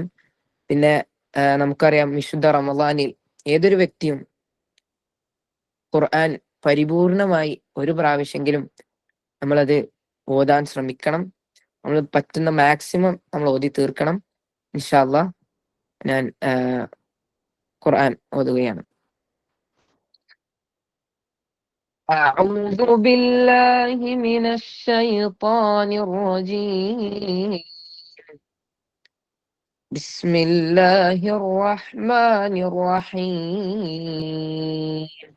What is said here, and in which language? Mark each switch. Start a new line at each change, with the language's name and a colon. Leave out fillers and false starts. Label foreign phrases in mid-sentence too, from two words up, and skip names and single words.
Malayalam: പിന്നെ നമുക്കറിയാം, വിശുദ്ധ റമദാനിൽ ഏതൊരു വ്യക്തിയും ഖുർആൻ പരിപൂർണമായി ഒരു പ്രാവശ്യെങ്കിലും നമ്മളത് ഓതാൻ ശ്രമിക്കണം. നമ്മൾ പറ്റുന്ന മാക്സിമം നമ്മൾ ഓതി തീർക്കണം.
Arabic: إن شاء الله
Malayalam: ഞാൻ ഖുർആൻ ഓതുകയാണ്.
Arabic: أعوذ بالله من الشيطان الرجيم. بسم الله الرحمن الرحيم.